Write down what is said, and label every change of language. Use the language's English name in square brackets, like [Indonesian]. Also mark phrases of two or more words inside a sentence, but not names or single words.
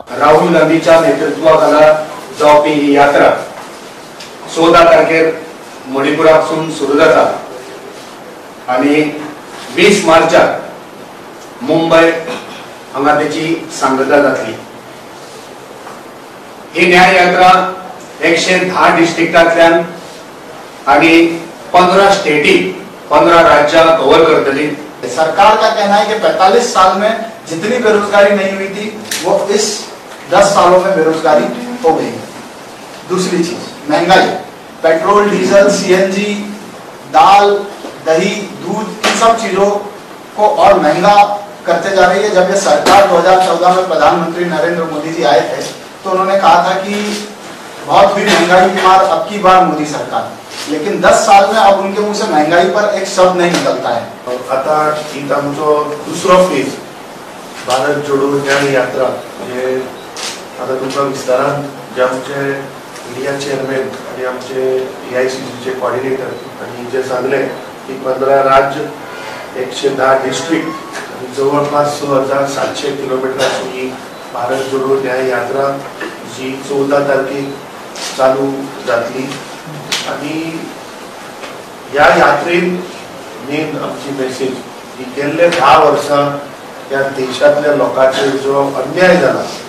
[Konkani] राहुल गांधीच्या नेतृत्वाखाला जावपी ही यात्रा 14 तारखेर मणिपुरासून सुरू जाता आणि 20 मार्चाक मुंबय हांगा तेची सांगता जातली. ही न्याय यात्रा 110 डिस्ट्रिक्टांतल्यान आणि 15 स्टेटी 15 राज्य कवर करतली. [Hindi] सरकार का कहना है कि 45 साल में जितनी बेरोजगारी नहीं हुई थी वो इस 10 सालों में बेरोजगारी हो गई. दूसरी चीज महंगाई, पेट्रोल, डीजल, CNG, दाल, दही, दूध, इन सब चीजों को और महंगा करते जा रही है. जब ये सरकार 2014 में प्रधानमंत्री नरेंद्र मोदी जी आए थे तो उन्होंने कहा था कि बहुत हुई महंगाई की मार, अब की बार मोदी सरकार. लेकिन 10 साल में अब उनके मुंह से महंगाई पर एक शब्द नहीं निकलता है. [Konkani] आता ही आमचो दुसरो फेज भारत जोडो न्याय यात्रा जे आता तुमकां विस्तारान जे आमचे [English] India chairman [Konkani] आणि आमचे AICCचे कॉर्डिनेटर आणि जे सांगले की 15 राज्य 110 डिस्ट्रिक्ट आणि जवळपास 6700 किलोमीटराची ही भारत जोडो न्याय यात्रा जी 14 तारखेक चालू जातली आणि या यात्रेन मेन आमची मेसेज की गेल्ले 10 वर्सां या देशातल्या लोकांचेर जो अन्याय जाला,